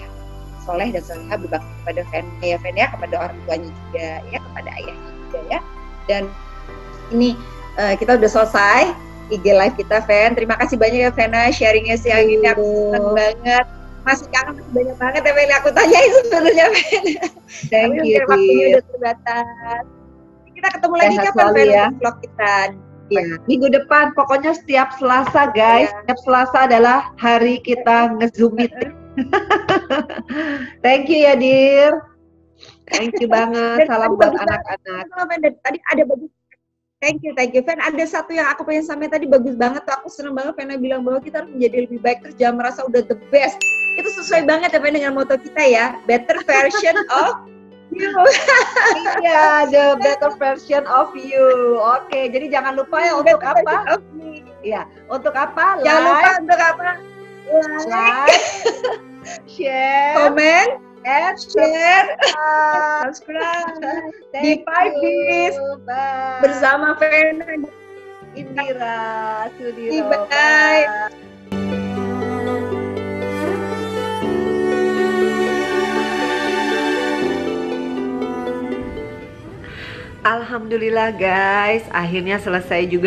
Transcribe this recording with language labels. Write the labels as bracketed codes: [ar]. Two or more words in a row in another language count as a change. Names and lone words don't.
[id] Soleh dan soleha berbakti kepada Fen ya, kepada orang tuanya juga ya, kepada ayahnya juga ya. Dan ini kita udah selesai IG live kita, Fen. Terima kasih banyak ya, Vena, sharingnya siang ini. Aku senang banget. Masih kangen, masih banyak banget ya, Fen. Aku tanyain sebenarnya, Fen. [en] Thank you, [id] waktunya udah terbatas. Kita ketemu lagi kapan, Fen, ya? Vlog kita. Ya, minggu depan, pokoknya setiap Selasa, guys. Ya. Setiap Selasa adalah hari kita nge-Zoom meeting. [en] Thank you ya, Dir. Thank you banget. [id] Dan Salam tadi buat bagus banget. anak-anak. Tadi ada bagus. [en] Thank you Fen. [id] Ada satu yang aku pengen sampaikan tadi bagus banget tuh. Aku seneng banget Fena bilang bahwa kita harus menjadi lebih baik terus jangan merasa udah [en] the best. [id] Itu sesuai banget ya Fen dengan moto kita ya. [en] Better version of you. Iya, the better version of you. [id] Oke, jadi jangan lupa ya untuk [en] Better [id] apa? [en] version of me. [id] Iya, untuk apa? Jangan lupa [en] Like, [id] untuk apa? [en] Like, share, comment, and share, subscribe. subscribe. Thank [id] Di 5 [en] you. Days Bye. [id] bersama Fena. Indira Sudiro. [en] Bye. [id] Alhamdulillah guys, akhirnya selesai juga.